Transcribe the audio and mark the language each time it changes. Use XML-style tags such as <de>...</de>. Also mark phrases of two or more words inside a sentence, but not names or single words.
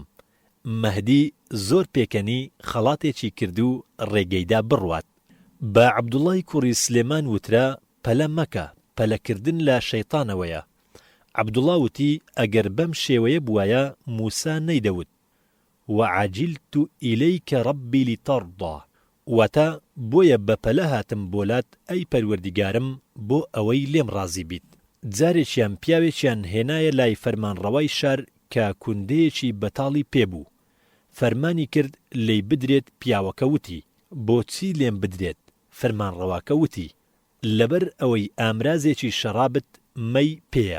<ckb>مەهدی زۆر پێکەنی خەڵاتێکی کرد و ڕێگەیدا بڕوات. بە عەبدوڵای کوڕی سلێمان وترا پەلە مەکە پەلەکردن لە شەیتانەوەیە. عەبدوڵا وتی ئەگەر بەم شێوەیە بوایە موسا نەیدەوت</ckb> <ar>وعجلت إليك ربي لترضى</ar> <ckb>واتە بۆیە بە پەلە هاتم بۆلات ئەی پەروەردیگارم بۆ ئەوەی لێم ڕازی بیت. جارێکیان پیاوێکیان هێنایە لای فەرمانڕەوای شار کە کوندەیەکی بەتاڵی پێبوو. فەرمانی کرد لێی بدرێت. پیاوەکە وتی بۆچی لێم بدرێت؟ فەرمانڕەواکە وتی لەبەر ئەوەی ئامرازێکی شەرابت مەی پێیە.</ckb>